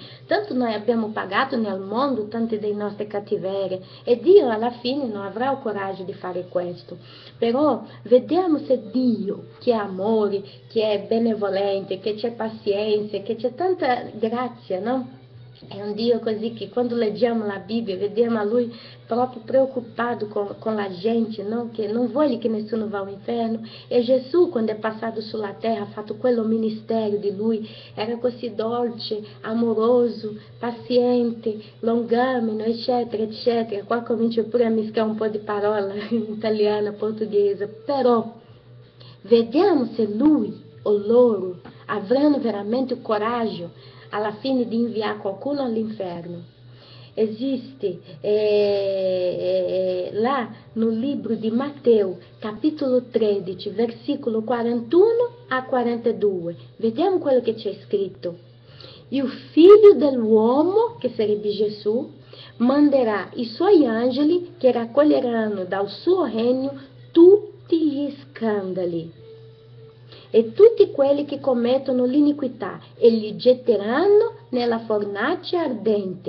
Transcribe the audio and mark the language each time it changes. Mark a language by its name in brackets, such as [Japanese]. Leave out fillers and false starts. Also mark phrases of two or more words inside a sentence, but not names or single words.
[Italian] Tanto noi abbiamo pagato nel mondo tante delle nostre cattiverie e Dio alla fine non avrà il coraggio di fare questo. Però vediamo se Dio, che è amore, che è benevolente, che c'è pazienza, che c'è tanta grazia, no? È un Dio così che quando leggiamo la Bibbia vediamo a Lui proprio preoccupato com la gente, não? [Portuguese] Que não [Italian] vuole che nessuno [Portuguese] vá ao inferno. [Italian] E Gesù, quando è passato sulla terra, ha fatto quello ministero di Lui, era così dolce, amoroso, paziente, longamino, eccetera, eccetera. Qua comincio pure a mischiare un po' di parola italiana, portoghese, però vediamo se Lui o loro avranno veramente o coraggio alla fine di inviare qualcuno all'inferno. [Portuguese] Esiste lá no livro de Mateus, capítulo 13, versículo 41 a 42. [Italian] Vediamo quello che c'è scritto. [Portuguese] E o Filho [Italian] dell'uomo, che sarebbe Gesù, manderà i suoi angeli che raccoglieranno dal suo regno tutti gli scandali e tutti quelli che commettono l'iniquità e li getteranno nella fornace ardente.